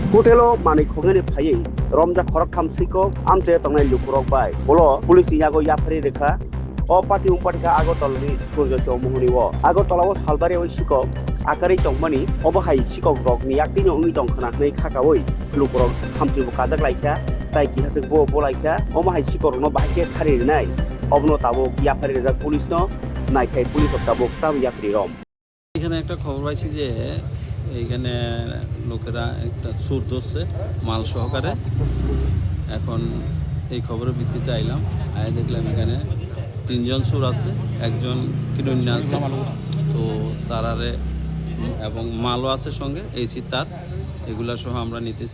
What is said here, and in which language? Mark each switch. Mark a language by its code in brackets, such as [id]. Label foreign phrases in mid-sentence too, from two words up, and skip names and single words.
[trp] Hotelo mani khogeni phai romja khorak kham siko amche tongnai lukurok bai bolo police yago yapari rekha o pati umpati kha agotolni surjo chowmuhuni o agotolao salbari oi siko akari tongmani obahai sikok rok ni yaktini ungi tongkhana nei khakaoi lukurok khamti kajak laikha tai ki hasik bo bolaikha omahai sikok no bahike sari nai obno tabo yapari rejak police no naikhai police tabo tam yapri rom [bn] এখানে একটা খবর পাইছি যে এইখানে লোকেরা একটা চোর ধরছে মাল সহকারে। এখন এই খবরের ভিত্তিতে আইলাম, আয় দেখলাম এখানে 3 জন চোর আছে, একজন কিরণ্য আছে, তো তারারে এবং মালও আছে সঙ্গে এসি তার এগুলা সহ আমরা নিতেছি।